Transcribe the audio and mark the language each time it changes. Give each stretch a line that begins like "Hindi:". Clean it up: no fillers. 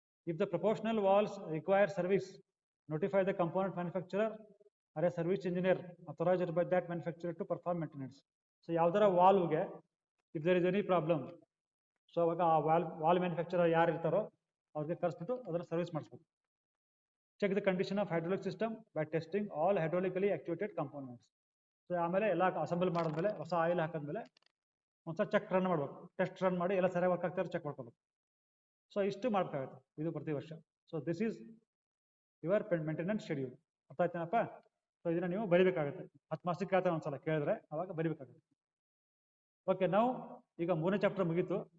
English: If the proportional valves require service, notify the component manufacturer or a service engineer authorised by that manufacturer to perform maintenance.
Kannada: So ಯಾವ್ದಾರ ವಾಲ್ವ್ಗೆ
English: if there is any problem,
Kannada: so ಅವಾಗ ಆ wall manufacturer ಯಾರು ಇರ್ತಾರೋ ಅವ್ರಿಗೆ ಕರೆಸ್ಬಿಟ್ಟು ಅದನ್ನು service ಮಾಡಿಸ್ಬೇಕು.
English: Check the condition of hydraulic system by testing all hydraulically actuated components.
Kannada: So ಆಮೇಲೆ ಎಲ್ಲ ಅಸೆಂಬಲ್ ಮಾಡಿದ್ಮೇಲೆ ಹೊಸ ಆಯಿಲ್ ಹಾಕಿದ್ಮೇಲೆ ಒಂದ್ಸಲ ಚೆಕ್ ರನ್ ಮಾಡ್ಬೇಕು, ಟೆಸ್ಟ್ ರನ್ ಮಾಡಿ ಎಲ್ಲ ಸರಿಯಾಗಿ ವರ್ಕ್ ಆಗ್ತಾರೆ ಚೆಕ್ ಮಾಡ್ಕೋಬೇಕು. ಸೊ ಇಷ್ಟು ಮಾಡ್ಬೇಕಾಗುತ್ತೆ ಇದು ಪ್ರತಿ ವರ್ಷ.
English: So this is your maintenance schedule.
Kannada: ಅರ್ಥ ಆಯ್ತೇನಪ್ಪ? ಸೊ ಇದನ್ನ ನೀವು ಬರಿಬೇಕಾಗುತ್ತೆ. 10 ಮಾರ್ಕ್ಸಿಗೆ ಕೇಳ್ತಾರೆ ಒಂದ್ಸಲ ಕೇಳಿದ್ರೆ ಅವಾಗ ಬರಿಬೇಕಾಗುತ್ತೆ. ಓಕೆ, ನಾವು ಈಗ 3ನೇ ಚಾಪ್ಟರ್ ಮುಗೀತು.